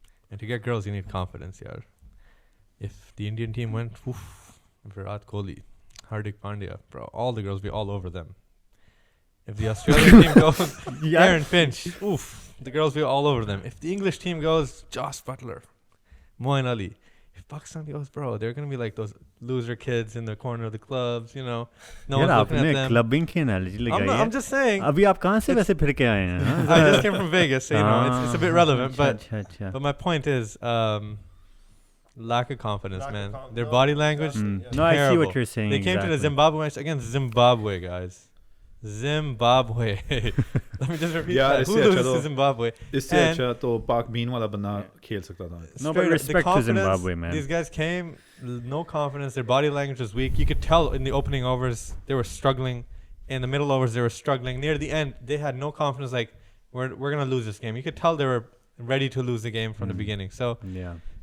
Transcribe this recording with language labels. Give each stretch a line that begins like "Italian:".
English: And to get girls, you need confidence, Yad. If the Indian team went, Virat Kohli, Hardik Pandya, bro, all the girls be all over them. If the Australian team goes, Aaron Finch, the girls be all over them. If the English team goes, Josh Butler, Moeen Ali. If Pakistan goes, bro, they're going to be like those loser kids in the corner of the clubs, you know. No one's looking at them.
Hindi: Clubbing की analogy लगाई है.
English: I'm just saying.
Hindi: अभी आप कहाँ से वैसे फिर के आए हैं?
English: I just came from Vegas, so, you know, it's a bit relevant. But my point is, lack of confidence, man. Their body language, No, I see what you're saying. They came to the Zimbabwe match against Zimbabwe, guys. Zimbabwe. Let me just repeat that. Who loses to Zimbabwe?
Hindi: इससे अच्छा तो पाक been वाला बंदा खेल सकता था.
English: No, but respect to Zimbabwe, man. These guys came, no confidence. Their body language was weak. You could tell in the opening overs they were struggling. In the middle overs they were struggling. Near the end they had no confidence. Like we're gonna lose this game. You could tell they were ready to lose the game from the beginning. So yeah.